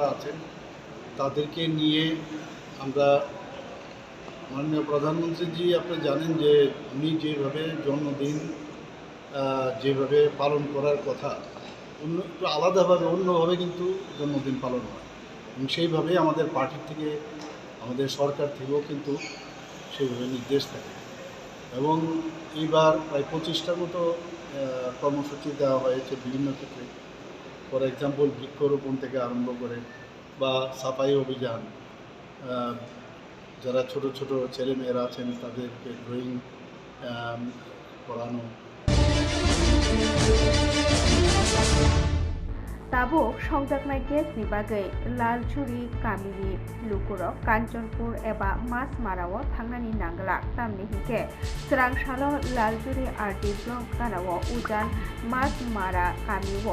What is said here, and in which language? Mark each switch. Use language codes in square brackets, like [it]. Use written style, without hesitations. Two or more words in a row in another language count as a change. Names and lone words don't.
[bn] আছেন তাদেরকে নিয়ে আমরা মাননীয় প্রধানমন্ত্রীজি আপনি জানেন যে উনি যেভাবে জন্মদিন যেভাবে পালন করার কথা একটু আলাদাভাবে অন্যভাবে কিন্তু জন্মদিন পালন হয় এবং সেইভাবেই আমাদের পার্টির থেকে আমাদের সরকার থেকেও কিন্তু সেইভাবে নির্দেশ থাকে এবং এইবার প্রায় 25টার মতো কর্মসূচি দেওয়া হয়েছে বিভিন্ন ক্ষেত্রে। [en] for example [bn] বৃক্ষরোপণ থেকে আরম্ভ করে বা সাফাই অভিযান, যারা ছোট ছোট ছেলেমেয়েরা আছেন তাদেরকে ড্রয়িং করানো। [trp] Tabuk Shongjaknai Guest ni bagai Lalchuri Kamini Lukurok Kanchanpur eba Mas Marawo Thangnani Nanglak tamni hike Srang Shalo Lalchuri RD Block Kanawo Ujan Mas Mara Kamiwo